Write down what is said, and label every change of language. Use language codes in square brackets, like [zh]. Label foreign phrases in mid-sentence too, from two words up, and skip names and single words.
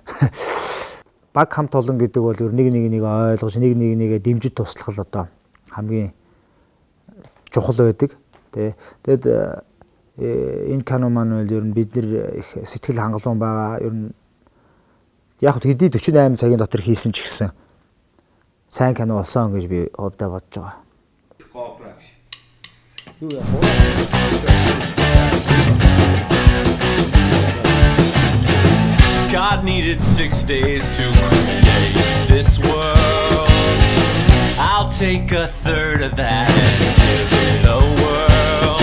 [mn] Баг хамт олон гэдэг бол ер нэг ойлгож нэг дэмжиж туслах л одоо хамгийн чухал байдаг. Тэгэд энэ кино маань бол ер нь бид нар их сэтгэл хангалуун байгаа. Ер нь яг хэдий 48 цагийн дотор хийсэн ч гэсэн сайн кино болсон гэж би хувьдаа бодож байгаа. [en] God needed 6 days to create this world. I'll take a third of that and give it a whirl.